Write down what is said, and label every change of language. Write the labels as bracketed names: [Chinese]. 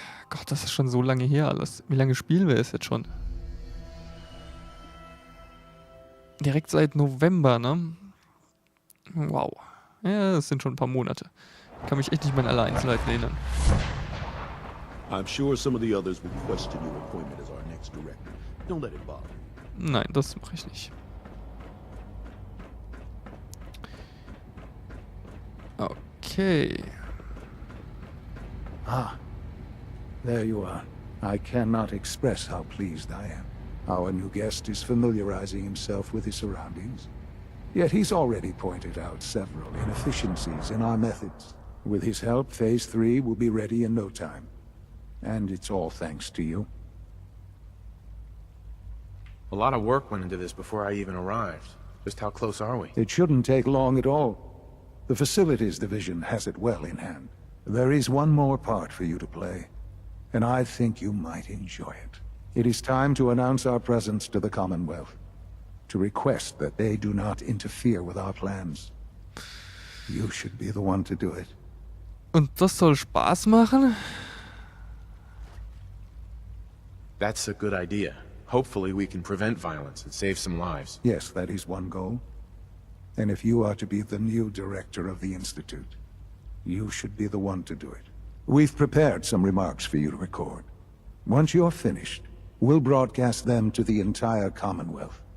[German] Gott, das ist schon so lange her alles. Wie lange spielen wir es jetzt schon? Direkt seit November, ne? Wow. Ja, das sind schon ein paar Monate. Ich kann mich echt nicht mehr an alle Einzelheiten erinnern. [English] I'm sure some of the others will question your appointment as our next director. Don't let it bother. [German] Nein, das mache ich nicht. Okay. [English] Ah, there you are. I cannot express how pleased I am. Our new guest is familiarizing himself with his surroundings. Yet he's already pointed out several inefficiencies in our methods. With his help, Phase 3 will be ready in no time. And it's all thanks to you. A lot of work went into this before I even arrived. Just how close are we? It shouldn't take long at all. The Facilities Division has it well in hand. There is one more part for you to play, and I think you might enjoy it. It is time to announce our presence to the Commonwealth, to request that they do not interfere with our plans. You should be the one to do it. [German] Und das soll Spaß machen? [English] That's a good idea. Hopefully we can prevent violence and save some lives. Yes, that is one goal. And if you are to be the new director of the Institute, you should be the one to do it. We've prepared some remarks for you to record. Once you're finished, we'll broadcast them to the entire Commonwealth.